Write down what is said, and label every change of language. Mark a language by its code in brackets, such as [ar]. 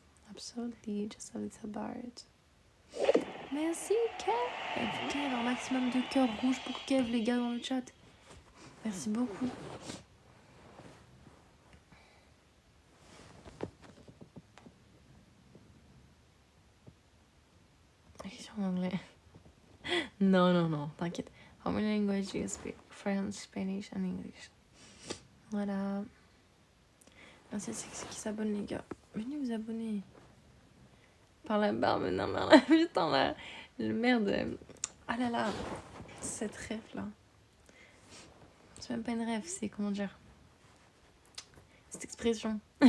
[en] Absolutely, just a little bit. [fr] Merci, Kev. Kev, un maximum de cœurs rouges pour Kev, les gars, dans le chat. Merci beaucoup. Question en anglais. Non, t'inquiète. [en] How many languages do you speak? French, Spanish and English. [fr] Voilà. Merci à ceux qui s'abonnent, les gars. Venez vous abonner. Par la barbe, non, mais putain, là. Le merde. Ah là là. Cette rêve là. C'est même pas une rêve, c'est comment dire. Cette expression.